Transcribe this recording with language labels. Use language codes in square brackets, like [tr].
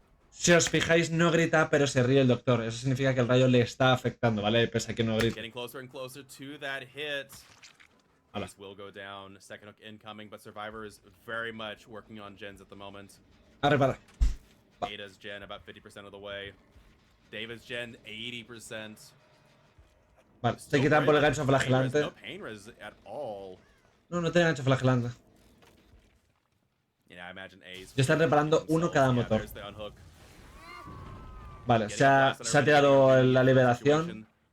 [es] Si os fijáis, no grita, pero se ríe el doctor. Eso significa que el rayo le está afectando, ¿vale? Pese a que no grita. [en] Getting closer and closer to that hit. This will go down. Second hook incoming, but Survivor is very much working on gens at the moment. [es] A repara. [en] Ada's gen about 50% of the way. David's gen 80%. [es] Vale, se quitan por el gancho flagelante. [en] No pain res at all. [es] No tiene gancho flagelante. [en] Yeah, I imagine Ace. [es] Ya están reparando uno cada motor. Vale, se ha tirado la liberación.